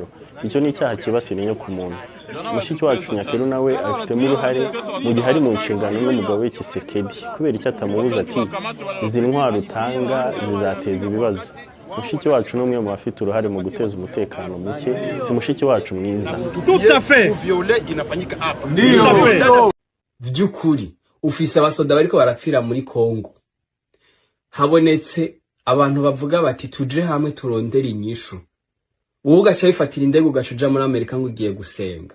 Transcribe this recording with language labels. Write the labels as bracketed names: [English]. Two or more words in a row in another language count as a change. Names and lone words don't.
[Kinyarwanda] Icyo ni icyaha kibasira inyo ku muntu. Mushiki wacu Nyakeru nawe afitemo uruhare mu gihe ari mu nshingano n'umugabo we Tshisekedi, kubera icyo atamubuza ati izi ntwaro utanga zizateza ibibazo. Mushiki wacu n'umwe mu bafite uruhare mu guteza umutekano muke, si mushiki wacu mwiza. [French] Tout à fait. [Swahili] Violer inafanyika hapa. Ndio. [Rundi] Vyukuri ufise abasoda bariko barapfira muri Kongo. Habonetse abantu bavuga bati tuje hamwe turondera inyishu. Wowe ugaca bifatira indege ugacuja muri Amerika ngo ugiye gusenga.